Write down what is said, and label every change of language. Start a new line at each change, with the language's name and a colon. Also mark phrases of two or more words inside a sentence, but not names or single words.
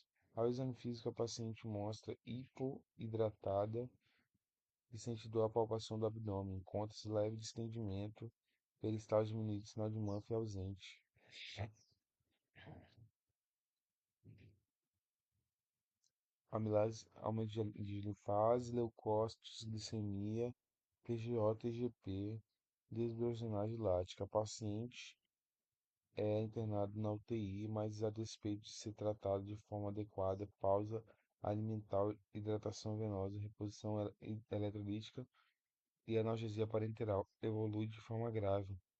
Portuguese: Ao exame físico, a paciente mostra hipoidratada e sente dor à palpação do abdômen. Encontra-se leve distendimento, peristalse diminuído, sinal de Murphy ausente. Amilase, aumento de linfase, leucócitos, glicemia, TGO, TGP, desbiogenase lática. A paciente é internada na UTI, mas a despeito de ser tratada de forma adequada, pausa alimentar, hidratação venosa, reposição eletrolítica e analgesia parenteral, evolui de forma grave.